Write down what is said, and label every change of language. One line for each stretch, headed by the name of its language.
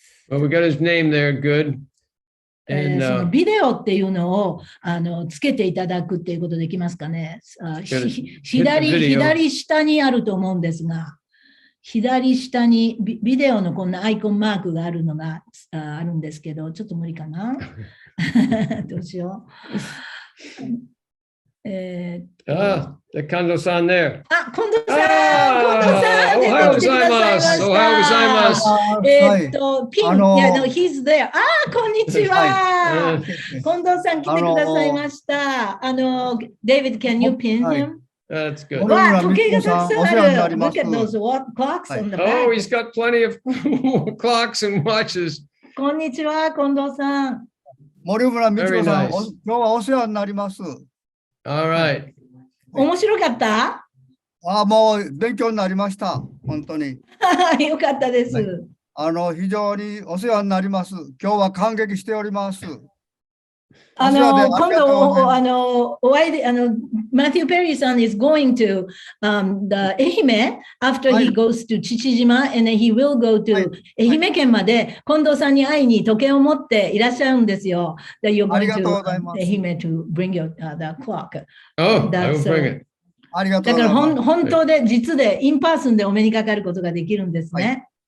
English: Well, we got his name there, good.
Japanese: そのビデオっていうのをつけていただくっていうことできますかね。左下にあると思うんですが、左下にビデオのこんなアイコンマークがあるのがあるんですけど、ちょっと無理かな。どうしよう。
English: the Kondo-san there.
Japanese: 近藤さん、おはようございます。おはようございます。
English: ピン、he's there.
Japanese: こんにちは。近藤さん来てくださいました。
English: David, can you pin him? That's good.
Japanese: わあ、時計がたくさんある。
English: Look at those clocks on the back. Oh, he's got plenty of clocks and watches.
Japanese: こんにちは、近藤さん。森村道子さん、今日はお世話になります。
English: All right.
Japanese: 面白かった？もう勉強になりました。本当に。よかったです。非常にお世話になります。今日は感激しております。今度お会いでMatthew Perry さん
English: is going to the 愛媛 after he goes to 父島 and then he will go to
Japanese: 愛媛県まで近藤さんに会いに時計を持っていらっしゃるんですよ。
English: That you're going to 愛媛 to bring your the clock. Oh, I will bring it.
Japanese: ありがとうございます。だから本当で実でインパーソンでお目にかかることができるんですね。